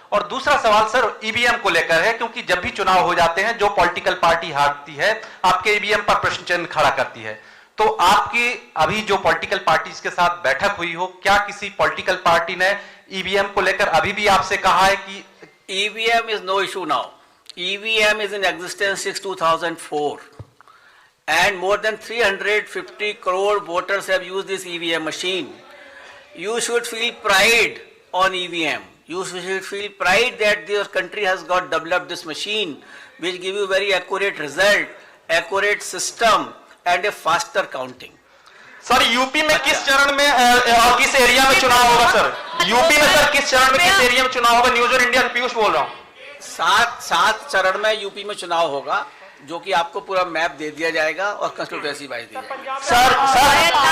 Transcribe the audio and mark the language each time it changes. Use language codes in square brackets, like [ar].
[hi] और दूसरा सवाल सर ईवीएम को लेकर है, क्योंकि जब भी चुनाव हो जाते हैं जो पॉलिटिकल पार्टी हारती है आपके ईवीएम पर प्रश्न चिन्ह खड़ा करती है। तो आपकी अभी जो पॉलिटिकल पार्टीज के साथ बैठक हुई हो, क्या किसी पॉलिटिकल पार्टी ने ईवीएम को लेकर अभी भी आपसे कहा है कि [en] EVM is no issue now. EVM is in existence since 2004 and more than 350 crore voters have used this EVM machine. You should feel pride on EVM. You should feel pride that your country has got developed this machine which give you very accurate result, accurate system and a faster counting. [hi] Sir UP में किस चरण में और किस area में चुनाव होगा sir? UP में सर किस चरण में किस एरिया में चुनाव होगा? न्यूज और इंडिया से पीयूष बोल रहा हूँ। सात चरण में यूपी में चुनाव होगा, जो कि आपको पूरा मैप दे दिया जाएगा और कंस्टिट्यूएंसी वाइज दी जाएगी।